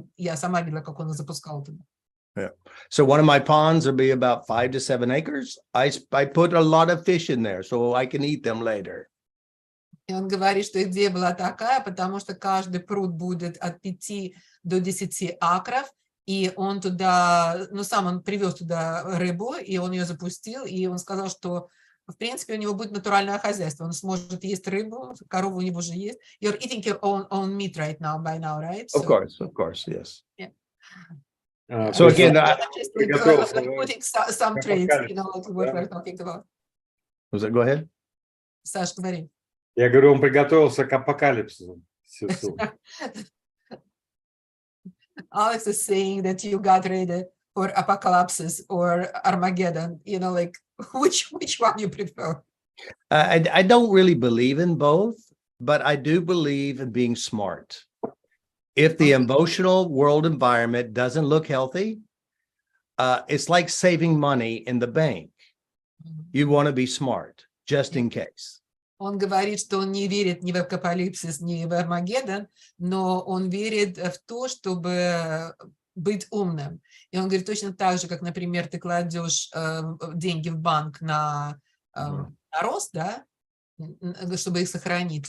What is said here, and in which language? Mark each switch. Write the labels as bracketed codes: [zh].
[ru] Я сама видела, как он запускал туда. [en] Yeah. So one of my ponds will be about 5 to 7 acres. I put a lot of fish in there so I can eat them later. [ru] И он говорит, что идея была такая, потому что каждый пруд будет от 5 до 10 акров, и он туда, сам он привез туда рыбу, и он ее запустил, и он сказал, что в принципе у него будет натуральное хозяйство, он сможет есть рыбу, корову у него же есть. [en] You're eating your own meat right now, right? Of course, yes. Yeah. So again, putting some traits, like what we're talking about. Go ahead. [ru] Саш, говори. Я говорю, он приготовился к апокалипсису. [en] Alex is saying that you got ready for apocalypse or Armageddon. Like which one you prefer? I don't really believe in both, but I do believe in being smart. If the emotional world environment doesn't look healthy, it's like saving money in the bank. You want to be smart, just in case. [ru] Он говорит, что он не верит ни в апокалипсис, ни в Армагеддон, но он верит в то, чтобы быть умным. И он говорит, точно так же, как, например, ты кладешь деньги в банк на рост, да, чтобы их сохранить.